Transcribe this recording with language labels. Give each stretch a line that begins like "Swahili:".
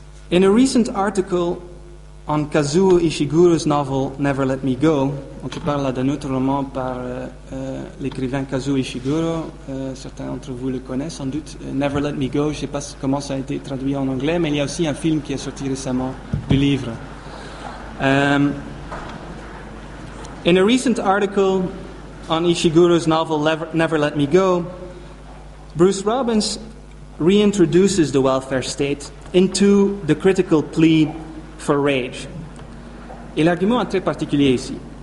English: In a recent article on Kazuo Ishiguro's novel
French: Never Let Me Go, donc je parle là d'un autre roman par l'écrivain Kazuo Ishiguro, certains d'entre vous le connaissent sans doute, Never Let Me Go, je ne sais pas comment ça a été traduit en anglais, mais il y a aussi un film qui est sorti récemment du livre.
English: In a recent article on Ishiguro's novel Never Let Me Go, Bruce Robbins reintroduces the welfare state into the critical plea for rage.
French: Et l'argument est très particulier ici.